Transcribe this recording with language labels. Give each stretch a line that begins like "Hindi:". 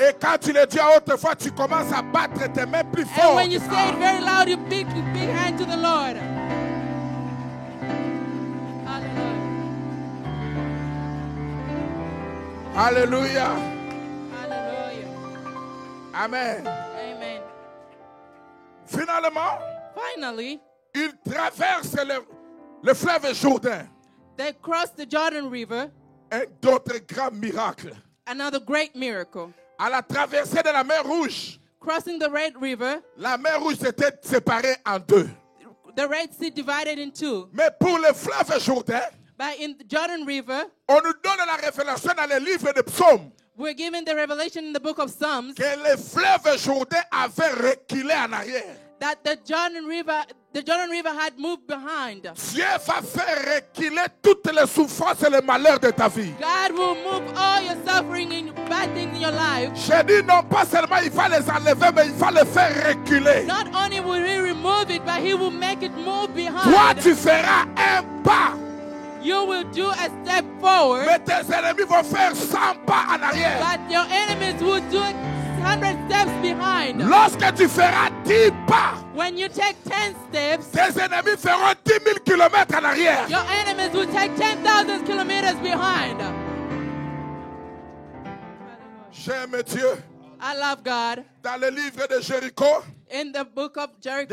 French: Et quand tu le dis à haute voix, tu commences à battre tes mains plus
English: And
French: fort.
English: when you say it very loud, you big hand to the Lord. Hallelujah.
French: Alléluia.
English: Hallelujah. Amen. Amen.
French: Finalement,
English: Finally,
French: ils traversent le fleuve Jourdain.
English: they crossed the Jordan River,
French: Un d'autres grands miracles.
English: another great miracle.
French: À la traversée de la mer Rouge,
English: Crossing the Red River,
French: la mer Rouge s'était séparée en deux.
English: the Red Sea divided in two.
French: Mais pour le fleuve Jourdain,
English: But in the Jordan River,
French: on nous donne la révélation dans le livre de Psaumes
English: we're given the revelation in the book of Psalms
French: que le fleuve Jourdain avait reculé en arrière.
English: that the Jordan River had moved behind.
French: Dieu va faire reculer toutes les souffrances et les malheurs de ta vie.
English: God will move all your suffering and bad things in your life.
French: Je dis non pas seulement il va les enlever, mais il va les faire reculer.
English: Not only will He remove it, but He will make it move
French: Toi,
English: behind.
French: tu feras un pas,
English: You will do a step forward,
French: mais tes ennemis vont faire 100 pas en arrière.
English: but your enemies will do 100 steps behind.
French: Lorsque tu feras 10 pas,
English: When you take 10 steps,
French: tes ennemis feront 10 000 kilomètres en arrière.
English: your enemies will take 10,000 kilometers behind.
French: J'aime Dieu.
English: I love God.
French: Dans le livre de Jéricho,
English: In the book of Jericho,